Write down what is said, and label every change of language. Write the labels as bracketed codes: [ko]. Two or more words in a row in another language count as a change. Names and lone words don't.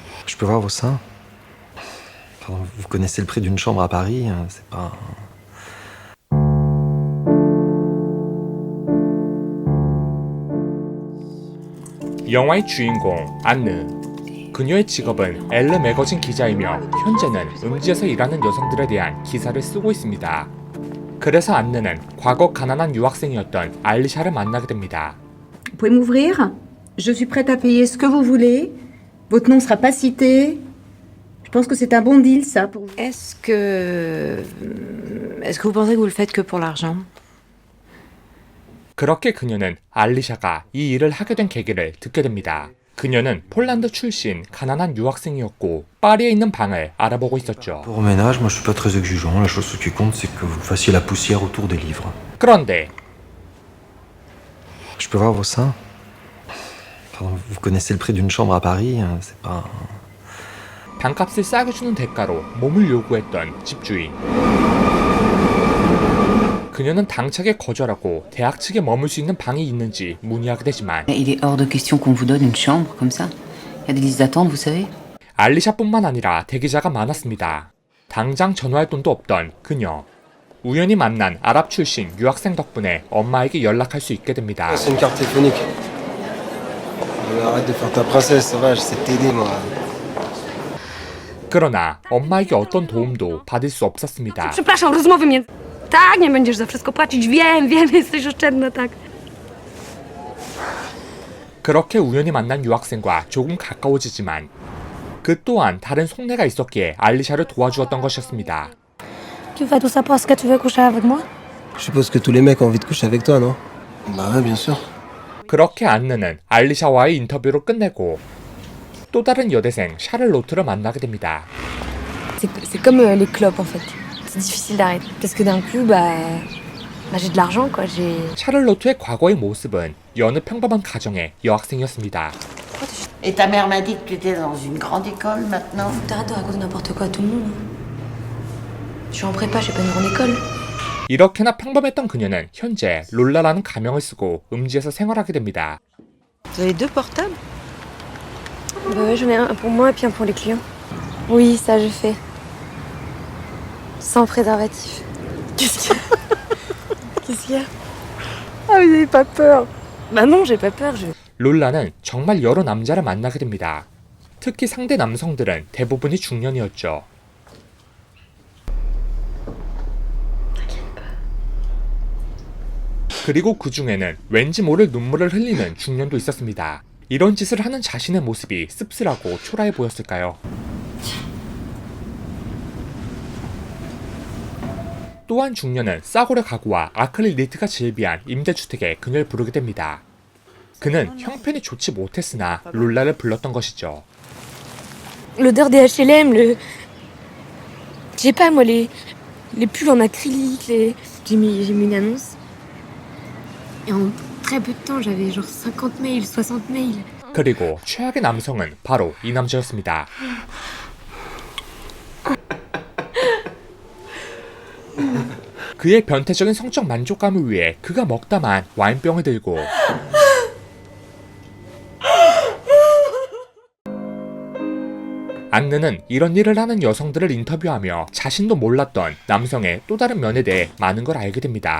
[fr] Je peux voir vos seins? Pardon, vous connaissez le prix d'une chambre à Paris, c'est pas... [ko] 영화의 주인공 안느. 그녀의 직업은 엘르 매거진 기자이며 현재는 음지에서 일하는 여성들에 대한 기사를 쓰고 있습니다. 그래서 안느는 과거 가난한 유학생이었던 알리샤를 만나게 됩니다. [fr] Vous pouvez m'ouvrir? Je suis prête à payer ce que vous voulez. Votre nom sera pas cité. Je pense que c'est un bon deal, ça, pour vous. Est-ce que vous pensez que vous le faites que pour l'argent? [ko] 그렇게 그녀는 알리샤가 이 일을 하게 된 계기를 듣게 됩니다. 그녀는 폴란드 출신 가난한 유학생이었고 파리에 있는 방을 알아보고 있었죠. [fr] Pour au ménage, moi je suis pas très exigeant. La chose qui compte, c'est que vous fassiez la poussière autour des livres. [ko] 그런데 [fr] Je peux voir vos seins? Pardon, vous connaissez le prix d'une chambre à Paris, c'est pas... [ko] 방값을 싸게 주는 대가로 몸을 요구했던 집주인. 그녀는 당차게 거절하고 대학 측에 머물 수 있는 방이 있는지 문의하게 되지만 [fr] Il est hors de question qu'on vous donne une chambre comme ça. Il y a des listes d'attente, vous savez. [ko] 알리샤뿐만 아니라 대기자가 많았습니다. 당장 전화할 돈도 없던 그녀. 우연히 만난 아랍 출신 유학생 덕분에 엄마에게 연락할 수 있게 됩니다. [fr] C'est une carte téléphonique. Arrête de faire ta princesse, ça va, j'essaie de t'aider moi. [ko] 그러나 엄마에게 어떤 도움도 받을 수 없었습니다. [pl] Przepraszam, rozmowy mnie... Tak, nie będziesz za wszystko płacić. Wiem, jesteś oszczędna, tak. [ko] 그렇게 우연히 만난 유학생과 조금 가까워지지만 그 또한 다른 속내가 있었기에 알리샤를 도와주었던 것이었습니다. [fr] Tu fais tout ça parce que tu veux coucher avec moi? Je suppose que tous les mecs ont envie de coucher avec toi, non? Bah ouais, bien sûr. [ko] 그렇게 안느는 알리샤와의 인터뷰를 끝내고 또 다른 여대생 샤를로트를 만나게 됩니다. [fr] C'est comme les clopes, en fait. C'est difficile d'arrêter. Parce que d'un coup, j'ai de l'argent, quoi. [ko] 샤를로트의 과거의 모습은 여느 평범한 가정의 여학생이었습니다. [fr] Et ta mère m'a dit que tu étais dans une grande école maintenant. T'arrêtes de raconter n'importe quoi à tout le monde. Je suis en prépa, j'ai pas une grande école. [ko] 이렇게나 평범했던 그녀는 현재 롤라라는 가명을 쓰고 음지에서 생활하게 됩니다. [fr] Vous avez deux portables? Bah ouais, j'en ai un pour moi et puis un pour les clients. Oui, ça je fais. Sans préservatif. Qu'est-ce qu'il y a? Qu'est-ce qu'il y a? Ah, vous avez pas peur? Bah non, j'ai pas peur, [ko] 롤라는 정말 여러 남자를 만나게 됩니다. 특히 상대 남성들은 대부분이 중년이었죠. 그리고 그 중에는 왠지 모를 눈물을 흘리는 중년도 있었습니다. 이런 짓을 하는 자신의 모습이 씁쓸하고 초라해 보였을까요? 또한 중년은 싸구려 가구와 아크릴 니트가 즐비한 임대주택에 그녀를 부르게 됩니다. 그는 형편이 좋지 못했으나 롤라를 불렀던 것이죠. [fr] L'odeur des HLM, je sais pas moi, les pulls en acrylique, j'ai mis une annonce. Et en très peu de temps, j'avais genre 50 mails, 60 mails. [ko] 그리고 최악의 남성은 바로 이 남자였습니다. 그의 변태적인 성적 만족감을 위해 그가 먹다만 와인병을 들고 안느는 이런 일을 하는 여성들을 인터뷰하며 자신도 몰랐던 남성의 또 다른 면에 대해 많은 걸 알게 됩니다.